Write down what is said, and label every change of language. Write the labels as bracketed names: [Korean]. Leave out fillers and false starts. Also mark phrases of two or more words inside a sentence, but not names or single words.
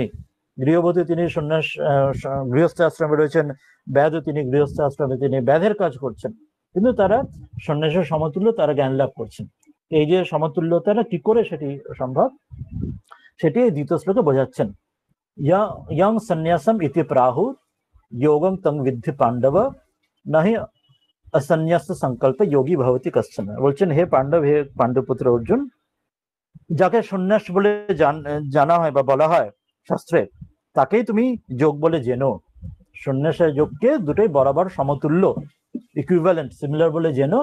[Bangla] গৃহবধূ তিনি সন্ন্যাস গৃহস্থ আশ্রমে রয়েছেন, ব্যাদ তিনি গৃহস্থ আশ্রমে তিনি ব্যাধের কাজ করছেন, কিন্তু তারা সন্ন্যাসের সমতুল্য, তারা জ্ঞান লাভ করছেন। এই যে সমতুল্যতাটা কি করে সেটি সম্ভব, সেটি দ্বিতীয় শ্লোকে বোঝাচ্ছেন। [Sanskrit] ইয়ং সন্ন্যাসম ইতি প্রাহু যোগম তং বিদ্ধি পাণ্ডব নাহি অসন্ন্যাস সংকল্প যোগী ভবতি কশ্চন। [Bangla] বলছেন, হে পাণ্ডব, হে পাণ্ডবপুত্র অর্জুন, যাকে সন্ন্যাস বলে জানা হয় বা বলা হয় শাস্ত্রে, তাকেই তুমি যোগ বলে জেনো। সন্ন্যাসের যোগকে দুটোই বরাবর সমতুল্য, [English] equivalent, similar [Bangla] বলে জেনো।